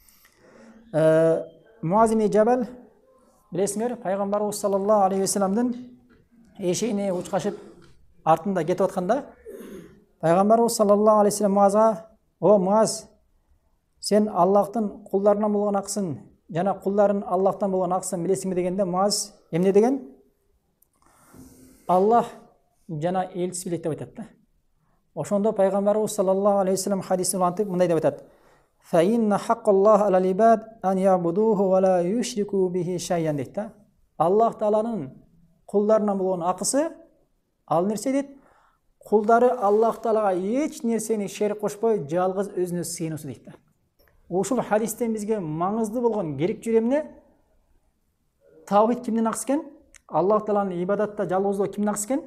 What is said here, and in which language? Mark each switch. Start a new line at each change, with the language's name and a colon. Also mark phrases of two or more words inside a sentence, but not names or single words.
Kyrgyz: Муаз ибн Жабал, билесиңер, пайгамбарыбыз
Arabic: صلى الله عليه وسلم
Kyrgyz: эшегине учкашып артында кетип атканда, пайгамбарыбыз
Arabic: صلى الله عليه وسلم
Kyrgyz: Муазга: "О Муаз, сен Аллахтын кулдарынан болгон акысын, жана кулдарын Аллахтан болгон акысын билесиңби?" дегенде Муаз эмне деген? Аллах жана элчиси билет деп айтат да. Ошондо пайгамбарыбыз
Arabic: صلى الله عليه وسلم
Kyrgyz: хадисин улантып мындай деп айтат:
Arabic: "فإن حق الله على العباد أن يعبدوه ولا يشركوا به شيئا"
Kyrgyz: дейт да. Аллах Тааланын кулдарынан болгон акысы ал нерсе дейт, кулдары Аллах Таалага эч нерсени шерик кошпой жалгыз өзүнө сыйынуусу дейт да. Ушул хадистен бизге маңыздуу болгон керектүү эмне? Тавхид кимдин акысы экен? Аллах Тааланы ибадатта жалгыздоо кимдин акысы экен?